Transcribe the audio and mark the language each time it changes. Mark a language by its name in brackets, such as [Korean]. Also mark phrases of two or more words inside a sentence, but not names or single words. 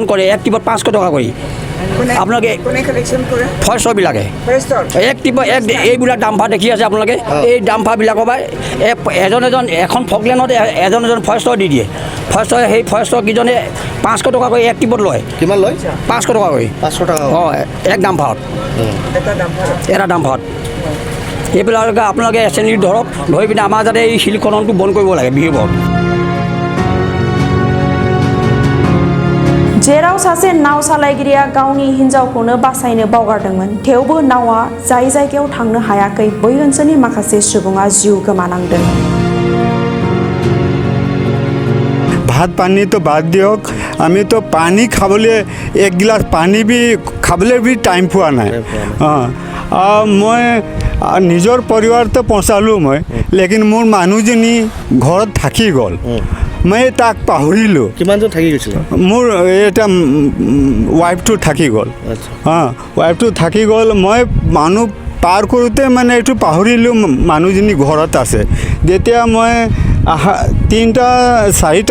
[Assamese] কৰে এক টিপত 500 টকা কৰি আপোনালোকে ফৰেষ্টৰবিলাকে এক টিপত এইবিলাক ডাম্পাৰ দেখি আছে আপোনালোকে এই ডাম্পাৰবিলাকৰ পৰা এখন ফকলেনত এজন ফৰেষ্টৰ দি দিয়ে ফৰেষ্টৰ সেই ফৰেষ্টৰ কিজনে 500 টকা কৰি এক টিপত লয় কিমান লয় 500 টকা কৰি 500 টকা অঁ এক ডাম্পাৰত এটা ডাম্পাৰত এইবিলাকে আপোনালোকে এছেম্বলি ধৰক ধৰি পিনে আমাৰ যাতে এই শিল খননটো বন্ধ কৰিব লাগে বিহেভত [Bodo] जेराव सासे नाव सालायगिरिया गावनि हिन्जावखौनो बासायनो बावगारदोंमोन थेवबो नावा जाय जायगायाव थांनो हायाखै बै ओनसोलनि माखासे सुबुङा जिउ गोमानांदों [Assamese] ভাত পানী তো বাদ দিয়ক আমিতো পানী খাবলৈ এক গিলাচ পানী খাবলৈ টাইম পোৱা নাই মই নিজৰ পৰিবাৰতে পहुँচালোঁ মই লেকিন মোৰ মানুহজনী ঘৰত থাকি গ'ল মই তাক পাহৰিলোঁ কিমানজন থাকি গৈছিল মোৰ এটা ৱাইফটো থাকি গ'ল ৱাইফটো থাকি গ'ল মই মানুহ পাৰ কৰোঁতে মানে এইটো পাহৰিলোঁ মানুহজনী ঘৰত আছে যেতিয়া মই 3-4টা